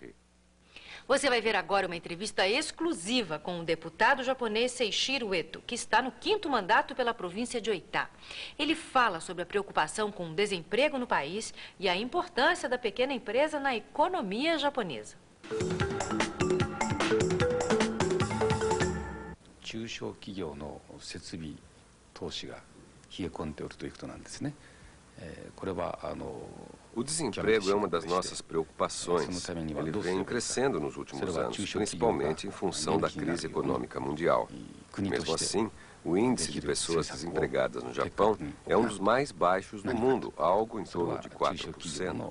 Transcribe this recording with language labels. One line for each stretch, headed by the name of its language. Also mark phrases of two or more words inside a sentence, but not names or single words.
Portuguese: Você vai ver agora uma entrevista exclusiva com o deputado japonês Seishiro Eto, que está no 5º mandato pela província de Oita. Ele fala sobre a preocupação com o desemprego no país e a importância da pequena empresa na economia japonesa.
Japanese: 中小企業の設備投資が冷え込んでおるということなんですね。これは
Portuguese: O desemprego é uma das nossas preocupações. Ele vem crescendo nos últimos anos, principalmente em função da crise econômica mundial. Mesmo assim, o índice de pessoas desempregadas no Japão é um dos mais baixos do mundo, algo em torno de 4%.